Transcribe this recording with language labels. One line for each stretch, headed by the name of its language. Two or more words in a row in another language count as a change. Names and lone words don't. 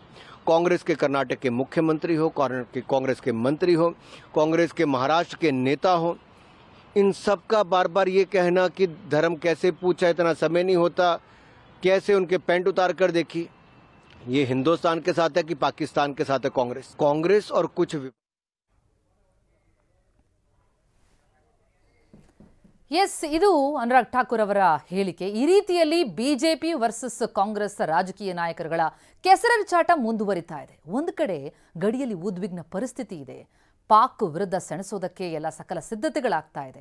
Hindi: कांग्रेस के कर्नाटक के मुख्यमंत्री हो, कांग्रेस के मंत्री हो, कांग्रेस के महाराष्ट्र के नेता हो, इन सब का बार बार ये कहना कि धर्म कैसे पूछा, इतना समय नहीं होता, कैसे उनके पैंट उतार कर देखी, ये हिंदुस्तान के साथ है कि पाकिस्तान के साथ है कांग्रेस और कुछ
Kannada: ಎಸ್, ಇದು ಅನುರಾಗ್ ಠಾಕೂರ್ ಅವರ ಹೇಳಿಕೆ. ಈ ರೀತಿಯಲ್ಲಿ ಬಿಜೆಪಿ ವರ್ಸಸ್ ಕಾಂಗ್ರೆಸ್ ರಾಜಕೀಯ ನಾಯಕರುಗಳ ಕೆಸರೆರಚಾಟ ಮುಂದುವರಿತಾ ಇದೆ. ಒಂದು ಕಡೆ ಗಡಿಯಲ್ಲಿ ಉದ್ವಿಗ್ನ ಪರಿಸ್ಥಿತಿ ಇದೆ. ಪಾಕ್ ವಿರುದ್ಧ ಸೆಣಸೋದಕ್ಕೆ ಎಲ್ಲ ಸಕಲ ಸಿದ್ಧತೆಗಳಾಗ್ತಾ ಇದೆ.